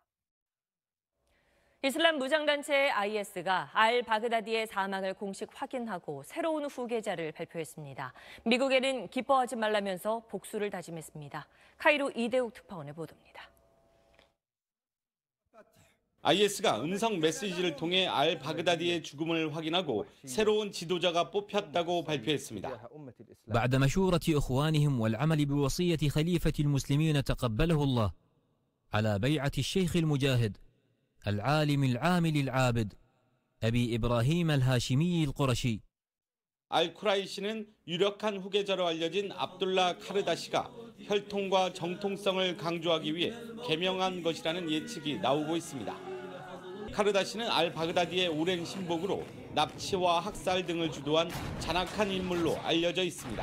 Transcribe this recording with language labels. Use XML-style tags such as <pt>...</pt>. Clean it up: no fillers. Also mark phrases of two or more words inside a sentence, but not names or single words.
<ko>이슬람 무장단체 IS가 알 바그다디의 사망을 공식 확인하고 새로운 후계자를 발표했습니다. 미국에는 기뻐하지 말라면서 복수를 다짐했습니다. 카이로 이대욱 특파원의 보도입니다. IS가 음성 메시지를 통해 알 바그다디의 죽음을 확인하고 새로운 지도자가 뽑혔다고 발표했습니다.</ko> <ar>بعد مشورة إخوانهم والعمل بوصية خليفة المسلمين تقبله الله على بيعة الشيخ المجاهد العالم العامل العابد أبي إبراهيم الهاشمي القرشي.</ar> <ko>알쿠라이시는 유력한 후계자로 알려진 압둘라 카르다시가 혈통과 정통성을 강조하기 위해 개명한 것이라는 예측이 나오고 있습니다. 카르다시는 알 바그다디의 오랜 신복으로 납치와 학살 등을 주도한 잔악한 인물로 알려져 있습니다.</ko>